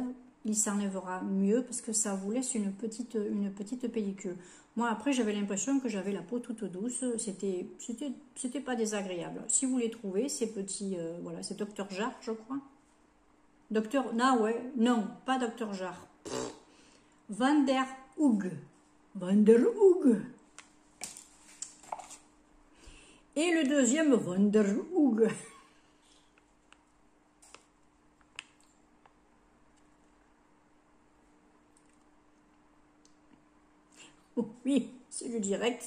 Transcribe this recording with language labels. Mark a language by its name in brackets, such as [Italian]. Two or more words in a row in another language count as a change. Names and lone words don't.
[French] Il s'enlèvera mieux parce que ça vous laisse une petite pellicule. Moi, après, j'avais l'impression que j'avais la peau toute douce. C'était pas désagréable. Si vous les trouvez, ces petits... voilà, c'est Dr. Jart, je crois. Non, pas Dr. Jart. Van der Hoog. Van der Hoog. Et le deuxième, Van der Hoog. Oh, oui, c'est du direct.